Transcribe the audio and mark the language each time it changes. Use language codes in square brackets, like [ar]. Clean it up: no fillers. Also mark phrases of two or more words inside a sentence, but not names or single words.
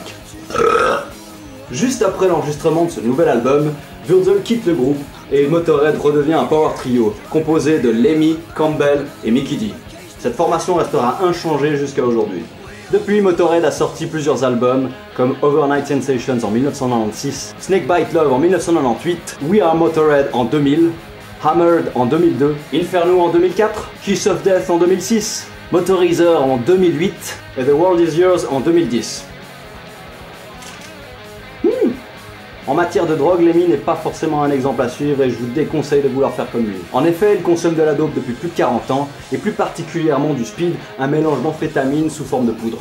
[fr] Juste après l'enregistrement de ce nouvel album, Wurzel quitte le groupe et Motörhead redevient un power trio composé de Lemmy, Campbell et Mikkey Dee. Cette formation restera inchangée jusqu'à aujourd'hui. Depuis, Motörhead a sorti plusieurs albums comme Overnight Sensations en 1996, Snakebite Love en 1998, We Are Motörhead en 2000, Hammered en 2002, Inferno en 2004, Kiss of Death en 2006, Motorizer en 2008 et The World Is Yours en 2010. En matière de drogue, Lemmy n'est pas forcément un exemple à suivre et je vous déconseille de vouloir faire comme lui. En effet, il consomme de la dope depuis plus de 40 ans, et plus particulièrement du speed, un mélange d'amphétamine sous forme de poudre.